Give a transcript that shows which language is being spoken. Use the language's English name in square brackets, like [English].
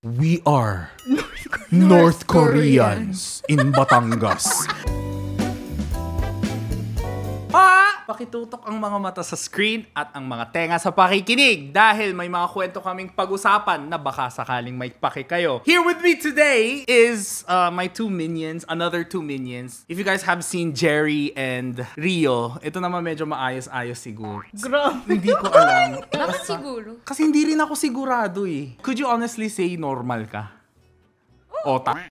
[English] We are North Koreans in Batangas. [Filipino] Pakitutok ang mga mata sa screen at ang mga tenga sa pakikinig dahil may mga kwento kaming pag-usapan na baka sakaling may paki kayo. [English] Here with me today is my another two minions. If you guys have seen Jerry and Rio, [Filipino] ito naman medyo maayos-ayos siguro. Grabe. Hindi ko alam. Bakit siguro? Kasi hindi rin ako sigurado eh. [English] Could you honestly say normal [Filipino] ka? Oh.